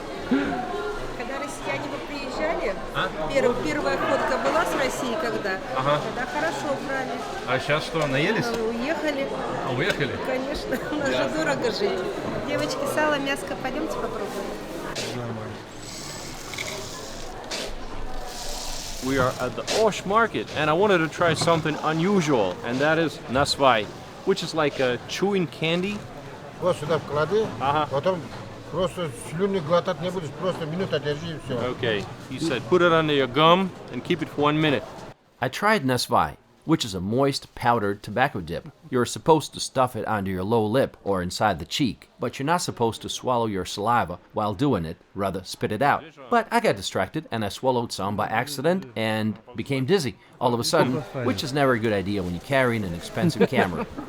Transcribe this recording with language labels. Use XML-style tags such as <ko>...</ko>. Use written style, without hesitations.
<ru>Когда россияне бы приезжали, первая ходка была с Россией когда, Ага. тогда хорошо брали. А сейчас что, наелись? Уехали, А, уехали? конечно, у нас же дорого жить. Девочки, сало, мяско, пойдемте попробуем.</ru> <en>We are at the Osh Market, and I wanted to try something unusual, and that is nasvai, which is like a chewing candy.</en> <ru>Вот сюда вкладывай, Ага. потом просто слюни глотать не будешь, просто минута держи и все.</ru> <en>Okay, he said put it under your gum and keep it for 1 minute. I tried Nesvai, which is a moist, powdered tobacco dip. You're supposed to stuff it under your lower lip or inside the cheek, but you're not supposed to swallow your saliva while doing it, rather spit it out. But I got distracted and I swallowed some by accident and became dizzy all of a sudden, which is never a good idea when you're carrying an expensive camera.</en>